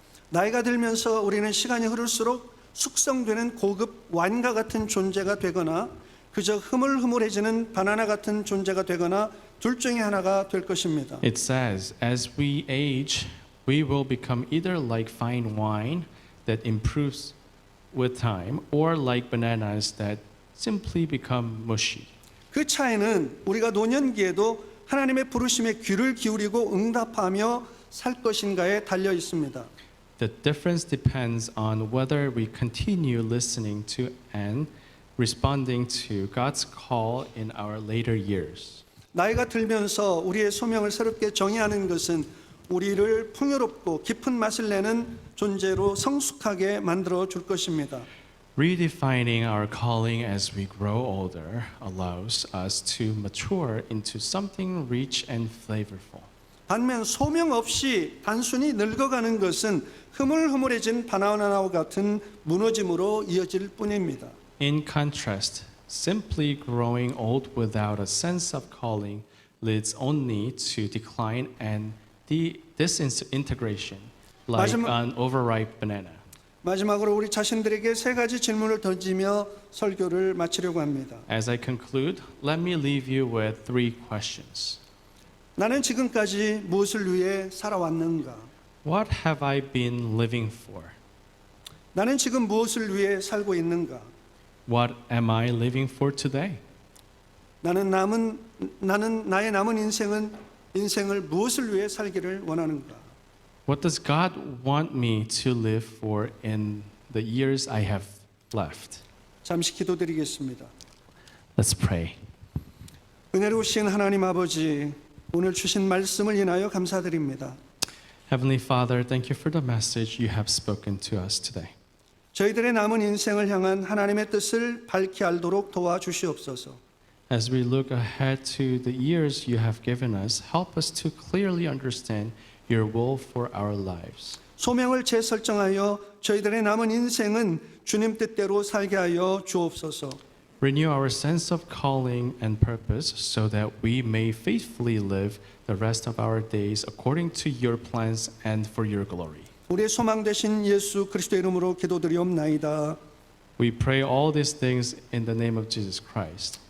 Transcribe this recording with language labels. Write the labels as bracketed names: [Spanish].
[Korean] 나이가 들면서 우리는 시간이 흐를수록 숙성되는 고급 와인과 같은 존재가 되거나 그저 흐물흐물해지는 바나나 같은 존재가 되거나 둘 중에 하나가 될 것입니다. [English] It says, as we age, we will become either like fine wine that improves with time or like bananas that simply become mushy. [Korean] 그 차이는 우리가 노년기에도 하나님의 부르심에 귀를 기울이고 응답하며 살 것인가에 달려 있습니다. [English] The difference depends on whether we continue listening to and responding to God's call in our later years. [Korean] 나이가 들면서 우리의 소명을 새롭게 정의하는 것은 우리를 풍요롭고 깊은 맛을 내는 존재로 성숙하게 만들어 줄 것입니다. [English] Redefining our calling as we grow older allows us to mature into something rich and flavorful. [Korean] 반면 소명 없이 단순히 늙어가는 것은 흐물흐물해진 바나나와 같은 무너짐으로 이어질 뿐입니다. [English] In contrast, simply growing old without a sense of calling leads only to decline and disintegration, like [Korean] 마지막- [English] an overripe banana. [Korean] 마지막으로 우리 자신들에게 세 가지 질문을 던지며 설교를 마치려고 합니다. [English] As I conclude, let me leave you with 3 questions. [Korean] 나는 지금까지 무엇을 위해 살아왔는가? [English] What have I been living for? [Korean] 나는 지금 무엇을 위해 살고 있는가? [English] What am I living for today? [Korean] 나는 나의 남은 인생을 무엇을 위해 살기를 원하는가? [English] What does God want me to live for in the years I have left? [Korean] 잠시 기도드리겠습니다. [English] Let's pray. [Korean] 은혜로우신 하나님 아버지, 오늘 주신 말씀을 인하여 감사드립니다. [English] Heavenly Father, thank you for the message you have spoken to us today. [Korean] 저희들의 남은 인생을 향한 하나님의 뜻을 밝히 알도록 도와주시옵소서. [English] As we look ahead to the years you have given us, help us to clearly understand your will for our lives. [Korean] 소명을 재설정하여 저희들의 남은 인생은 주님 뜻대로 살게 하여 주옵소서. [English] Renew our sense of calling and purpose so that we may faithfully live the rest of our days according to your plans and for your glory. [Korean] 우리의 소망 되신 예수 그리스도의 이름으로 기도드리옵나이다. [English] We pray all these things in the name of Jesus Christ.